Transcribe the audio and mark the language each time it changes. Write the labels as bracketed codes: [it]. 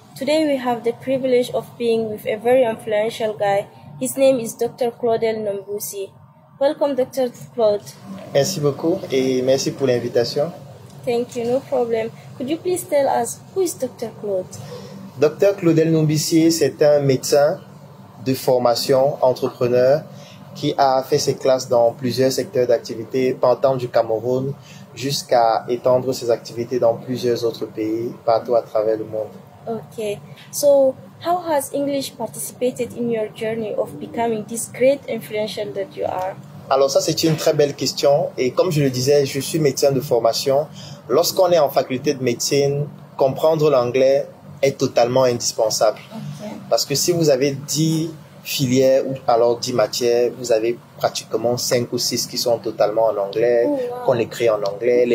[en] Today we have the privilege of being with a very influential guy. His name is Dr. Claudel Nombousi. Welcome, Dr. Claude. [fr] Merci beaucoup et merci pour l'invitation. [en] Thank you, no problem. Could you please tell us who is Dr. Claude? Dr. [fr] Claudel Nombousi, c'est un médecin de formation, entrepreneur, qui a fait ses classes dans plusieurs secteurs d'activité, partant du Cameroun jusqu'à étendre ses activités dans plusieurs autres pays, partout à travers le monde. [en] Okay, so how has English participated in your journey of becoming this great influential that you are? [fr] Alors ça, c'est une très belle question. Et comme je le disais, je suis médecin de formation. Lorsqu'on est en faculté de médecine, comprendre l'anglais est totalement indispensable. [en] Okay. [fr] Parce que si vous avez 10 filières ou alors 10 matières, vous avez pratiquement 5 ou 6 qui sont totalement en anglais, qu'on écrit en anglais.